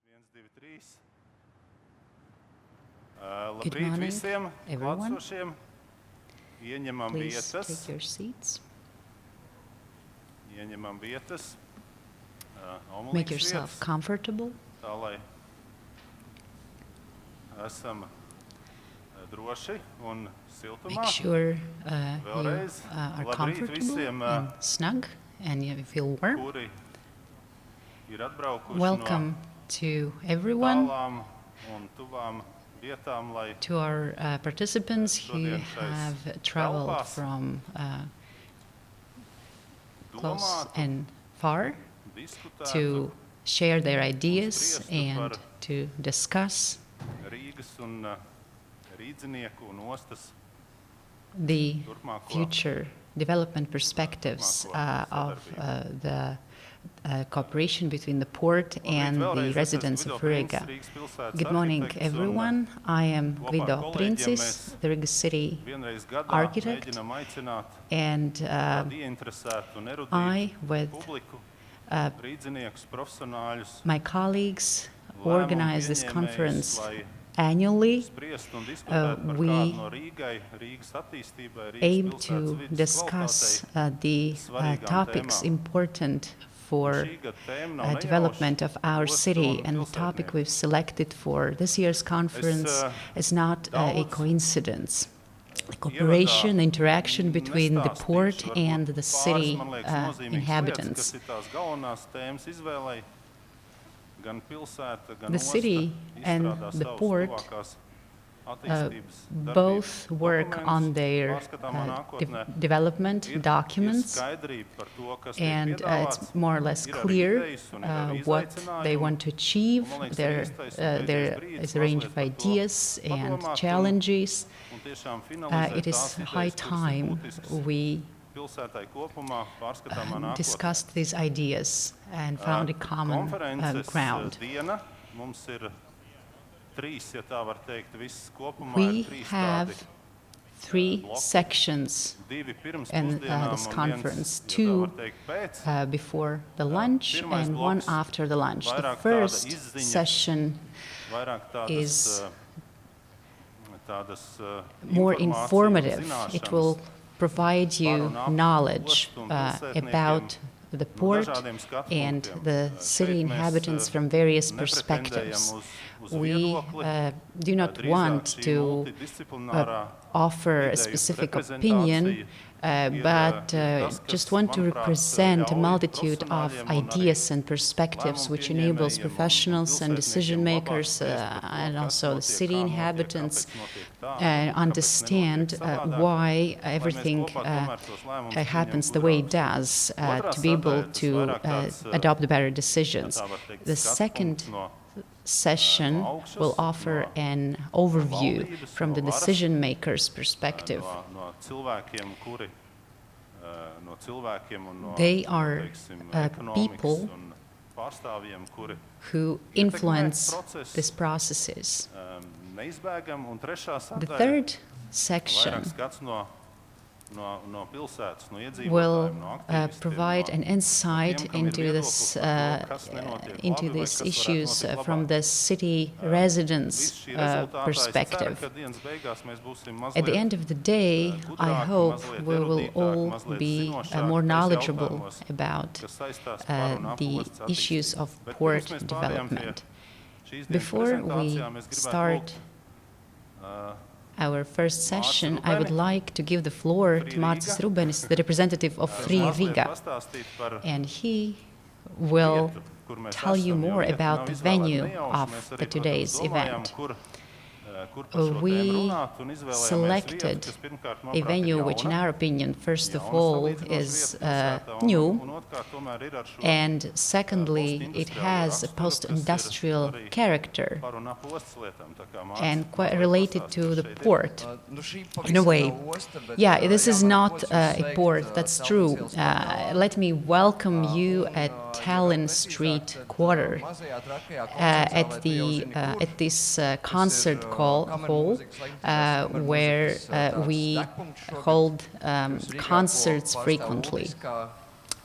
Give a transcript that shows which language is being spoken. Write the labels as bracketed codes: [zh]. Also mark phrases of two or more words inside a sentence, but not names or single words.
[en] Good [lv] Labrīt [en] morning, [lv] visiem [en] everyone. [lv] klātsošiem. Ieņemam [en] Please [lv] vietas. [en] take your seats. [lv] Ieņemam vietas. [en] Make [lv] Omulīgas [en] yourself [lv] vietas. [en] comfortable. [lv] Tā lai esam droši un siltumā. [en] Make sure you [lv] Vēlreiz [en] are [lv] labrīt [en] comfortable [lv] visiem, [en] and snug and you feel warm. [lv] kuri ir atbraukuši [en] Welcome to [lv] no [en] everyone, [lv] tālām un tuvām vietām, lai [en] to our participants who [lv] šodien šais [en] have traveled [lv] telpās [en] from close [lv] domātu, [en] and far [lv] diskutētu [en] to share their ideas [lv] spriestu [en] and [lv] par [en] to discuss [lv] Rīgas un Rīdzinieku un ostas [en] the [lv] turpmāko [en] future development perspectives of the cooperation between the port and the residents of Riga. Good morning, everyone. I am Gvido Princis, the Riga City [lv] vienreiz gadā [en] architect, [lv] mēģinam aicināt [en] and [lv] tādu ieinteresētu un erudītu [en] I, with [lv] publiku, rīdziniekus, profesionāļus, [en] my colleagues, [lv] lēmumu [en] organize this [lv] pieņēmējus, [en] conference [lv] lai [en] annually. [lv] spriestu un diskutētu par [en] we [lv] kādu no Rīgai, Rīgas attīstībai, [en] Aim [lv] Rīgas [en] to [lv] pilsētas vides [en] discuss [lv] kvalitātei. [en] the [lv] svarīgām [en] topics [lv] tēmām. [en] important for [lv] Šī gada tēma nav [en] development of our [lv] ostu [en] city, [lv] un [en] and the topic [lv] pilsētnieku. [en] we've selected for this year's conference is not a [lv] daudz [en] coincidence. The cooperation, the interaction between the port [lv] nestāstīšu, [en] and [lv] varbūt [en] the [lv] pāris, [en] city [lv] man liekas, nozīmīgas [en] inhabitants. [lv] lietas, kas ir tās galvenās tēmas izvēlei, gan pilsēta, gan [en] The [lv] osta [en] city and [lv] izstrādā [en] the [lv] savus [en] port [lv] tuvākās attīstības [en] both [lv] darbības [en] work [lv] dokumentus, [en] on their [lv] pārskatāmā nākotnē. [en] development [lv] Ir [en] documents, [lv] skaidrība par to, kas tiek [en] and [lv] piedāvāts, [en] it's more or less [lv] ir arī [en] clear [lv] idejas un ir arī [en] what they [lv] izaicinājumi. [en] want to achieve. [lv] Man liekas, [en] There, [lv] arī iztaisnot [en] there [lv] brīdis [en] is a range [lv] mazliet [en] of [lv] par to [en] ideas and [lv] padomāt un- [en] challenges. [lv] Un tiešām finalizēt [en] It is [lv] tās idejas, [en] high [lv] kuras ir [en] time [lv] būtiskas [en] we [lv] pilsētai kopumā, pārskatāmā nākotnē. [en] discussed these ideas and found a common [lv] Konferences [en] ground. [lv] diena mums ir trīs, ja tā var teikt, viss kopumā [en] We [lv] ir trīs [en] have [lv] tādi [en] three [lv] bloki. [en] sections [lv] Divi pirms [en] in [lv] pusdienām [en] this [lv] un [en] conference, [lv] viens, ja tā [en] two [lv] var teikt, pēc. [en] before the lunch [lv] pirmais [en] and one [lv] bloks [en] after the lunch. The [lv] vairāk tāda [en] first [lv] izziņa, [en] session [lv] Vairāk tādas, [en] is [lv] tādas [en] more [lv] informācija un [en] informative. It [lv] zināšanas [en] will provide you [lv] par un ap [en] knowledge [lv] ostu un pilsētniekiem [en] about the port [lv] dažādiem skatu [en] and [lv] punktiem. [en] the city [lv] Šeit mēs, [en] inhabitants from various [lv] nepretendējam [en] perspectives. [lv] uz [en] We [lv] viedokli, [en] do not [lv] drīzāk [en] want [lv] šī [en] to [lv] multidisciplinārā [en] offer a [lv] ideju [en] specific [lv] reprezentācija [en] opinion, [lv] ir, [en] but [lv] tas, [en] just [lv] kas, [en] want to [lv] manuprāt, [en] represent a [lv] ļauj [en] multitude of [lv] profesionāļiem un arī [en] ideas and perspectives which enables [lv] lēmumu pieņēmējiem un [en] professionals and decision makers [lv] pilsētniekiem labāk spriest par to, [en] and [lv] kas [en] also the [lv] notiek, [en] city [lv] kā notiek, [en] inhabitants [lv] kāpēc notiek tā, kāpēc [en] understand [lv] nenotiek savādāk, [en] why [lv] lai mēs [en] everything [lv] kopā tomēr tos lēmumus [en] happens [lv] pieņemtu [en] the way it [lv] gudrāk. [en] does [lv] Otrā [en] to be able [lv] sadaļa, tas [en] to [lv] vairāk tāds, [en] adopt better [lv] ja [en] decisions. [lv] tā var teikt, [en] The [lv] skatu [en] second [lv] punkts no [en] session [lv] augšas, [en] will offer [lv] no [en] an overview [lv] valdības, [en] from [lv] no [en] the [lv] varas, [en] decision maker's perspective. [lv] no cilvēkiem, kuri no cilvēkiem un no [en] They are [lv] teiksim, [en] people [lv] ekonomikas un pārstāvjiem, kuri [en] who [lv] ietekmē [en] influence [lv] procesu, [en] these processes. [lv] neizbēgam, un trešā [en] The [lv] sadaļa [en] third section [lv] vairāk skats no pilsētas, no [en] will [lv] iedzīvotājiem, no aktīvistiem, [en] provide an insight [lv] tiem, kam ir [en] into this [lv] viedoklis par to, kas nenotiek [en] into [lv] labi vai [en] these [lv] kas varētu [en] issues [lv] notikt [en] from [lv] labāk. [en] the city [lv] Viss [en] residents' [lv] šī rezultātā es ceru, [en] perspective. [lv] ka dienas beigās mēs būsim [en] At the [lv] mazliet [en] end of the day, I [lv] gudrāki, [en] hope [lv] mazliet [en] we will [lv] erudītāki, [en] all [lv] mazliet [en] be [lv] zinošāki [en] more [lv] tajos [en] knowledgeable [lv] jautājumos, [en] about [lv] kas saistās par un ap [en] the [lv] ostas [en] issues [lv] attīstību. [en] of [lv] Bet [en] port [lv] pirms mēs pārējām pie [en] development. [lv] šīs dienas [en] Before we [lv] prezentācijām, es gribētu [en] start [lv] lūgt, [en] our first session, I would [lv] Rubeni. [en] like to give the floor Free to Marcis Riga. Rubenis, the representative of Free [lv] mazliet [en] Riga, [lv] pastāstīt par [en] and he will [lv] vietu, kur mēs [en] tell you [lv] esam, jo [en] more [lv] vieta [en] about [lv] nav [en] the [lv] izvēlēta [en] venue [lv] nejauši. [en] of [lv] Mēs arī, [en] the [lv] protams, [en] today's [lv] domājām, [en] event. [lv] Kur par šo [en] We [lv] tēmu runāt, un izvēlējāmies [en] selected [lv] vietu, kas pirmkārt, [en] a [lv] manuprāt, ir [en] venue which, in [lv] jauna, [en] our opinion, first of [lv] jauna [en] all [lv] salīdzinoša [en] is [lv] vieta pilsētā, un [en] new, [lv] otrkārt tomēr ir ar šo [en] and secondly, it has a [lv] raksturu, [en] post-industrial [lv] kas ir arī [en] character [lv] par un ap ostas lietām, tā kā Mārcis [en] and quite [lv] mazliet [en] related [lv] pastāstīja, [en] to the [lv] šeit ir. [en] port. In a way. Yeah, this is not a port, that's true. Let me welcome you at Tallinn Street Quarter at this concert hall where we hold concerts frequently.